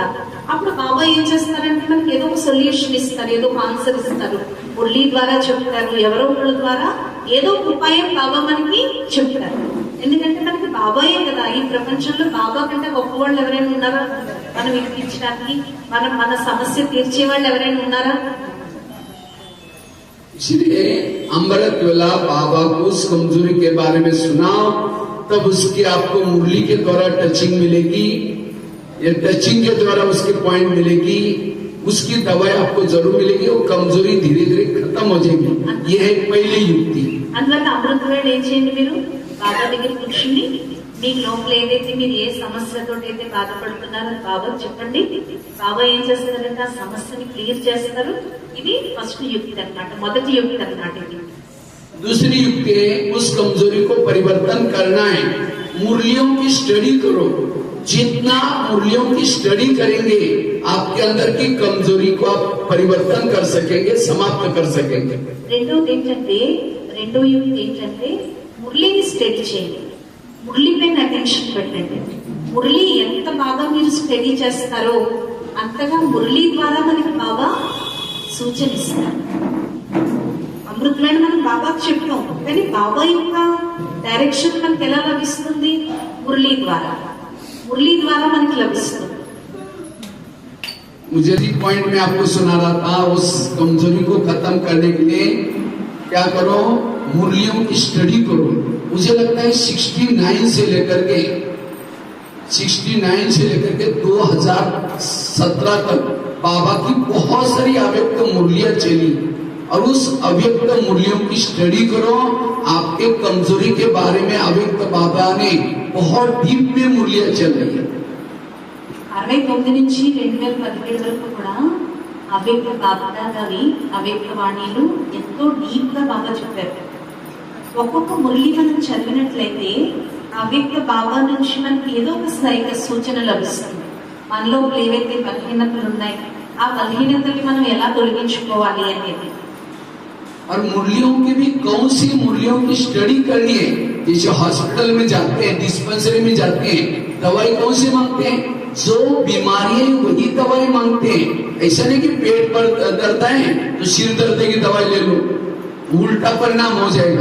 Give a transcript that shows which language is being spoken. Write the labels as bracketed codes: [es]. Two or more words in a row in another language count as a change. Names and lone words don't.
[te] అప్పుడు బాబా ఏం చేస్తారంటే మనకి ఏదో ఒక సొల్యూషన్ ఇస్తారు, ఏదో ఒక ఆన్సర్ ఇస్తారు, మురళి ద్వారా చెప్తారు, ఎవరో ఒకళ్ళ ద్వారా ఏదో ఒక ఉపాయం బాబా మనకి చెప్తారు. ఎందుకంటే మనకి బాబాయే కదా, ఈ ప్రపంచంలో బాబా కంటే గొప్ప వాళ్ళు ఎవరైనా ఉన్నారా మనం వినిపించడానికి, మన సమస్య తీర్చే వాళ్ళు ఎవరైనా ఉన్నారా? [hi] इसलिए अमृत वेला बाबा को उस कमजोरी के बारे में सुनाओ, तब उसकी आपको मुरली के द्वारा टचिंग मिलेगी, ये टचिंग के द्वारा उसके पॉइंट मिलेगी, उसकी दवाई आपको जरूर मिलेगी, वो कमजोरी धीरे धीरे खत्म हो जाएगी. ये है पहली युक्ति. [te] అందువల్ల అమృత వేళ ఏం చేయండి, మీరు బాబా దగ్గర కూర్చుని మీ లోపల ఏదైతే మీరు ఏ సమస్యతో అయితే బాధపడుతున్నారో బాబా చెప్పండి. బాబా ఏం చేస్తారంటే ఆ సమస్యని క్లియర్ చేస్తారు. ఇది ఫస్ట్ యుక్తి అన్నమాట, మొదటి యుక్తి అన్నమాట ఇది. [hi] दूसरी युक्ति है उस कमजोरी को परिवर्तन करना है. मुरलियों की स्टडी करो. जितना मुरलियों की स्टडी करेंगे आपके अंदर की कमजोरी को आप परिवर्तन कर सकेंगे, समाप्त कर सकेंगे. [te] రెండో యుక్తి ఏంటంటే మురళిని స్టడీ చేయండి, మురళి పైన అటెన్షన్ పెట్టండి. మురళి ఎంత బాగా మీరు స్టడీ చేస్తారో అంతగా మురళి ద్వారా మనకి బాబా సూచన ఇస్తారు. అమృతమైన మనం బాబాకు చెప్పాం, కానీ బాబా యొక్క డైరెక్షన్ మనకి ఎలా లభిస్తుంది? మురళి ద్వారా. మురళి ద్వారా మనకి లభిస్తుంది. [hi] मुझे जी पॉइंट में आपको सुना रहा था, उस कमजोरी को खत्म करने के लिए क्या करो, मुरलियों की स्टडी करो. मुझे लगता है 69 से लेकर के 2017 तक बाबा की बहुत सारी अव्यक्त मुरलियां चली, और उस अव्यक्त मुरलियों की स्टडी करो. आपके कमजोरी के बारे में अव्यक्त बाबा ने बहुत डीप में मुरलियां चल रही है. [te] 69 నుంచి 2017 వరకు కూడా అవ్యక్త బాబాగారి అవ్యక్త వాణిలు ఎంతో డీప్ గా బాగా చెప్పారు. ఒక్కొక్క మురళి మనం చదివినట్లయితే అవ్యక్త బాబా నుంచి మనకి ఏదో ఒక సరిగ్గా సూచన లభిస్తుంది. మనలో ఏవైతే బలహీనతలు ఉన్నాయి ఆ బలహీనతల్ని మనం ఎలా తొలగించుకోవాలి అనేది. [hi] और मुरलियों की भी कौन सी मुरलियों की स्टडी करनी है. जैसे हॉस्पिटल में जाते हैं, डिस्पेंसरी में जाते हैं, दवाई कौन सी मांगते हैं? जो बीमारी है वही दवाई मांगते हैं. ऐसा नहीं कि पेट पर दर्द है तो सिर दर्द की दवाई ले लो, उल्टा परिणाम हो जाएगा.